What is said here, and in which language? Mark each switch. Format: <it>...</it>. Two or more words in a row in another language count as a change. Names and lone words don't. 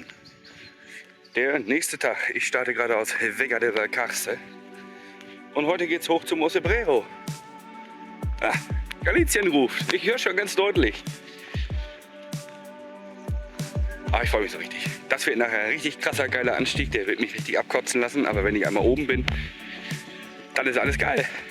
<de>Der nächste Tag. Ich starte gerade aus Vega de la Carce. Und heute geht's hoch zum Ocebrero. Ah, Galizien ruft. Ich höre schon ganz deutlich. Ah, ich freue mich so richtig. Das wird nachher ein richtig krasser, geiler Anstieg. Der wird mich richtig abkotzen lassen. Aber wenn ich einmal oben bin, dann ist alles geil.</de>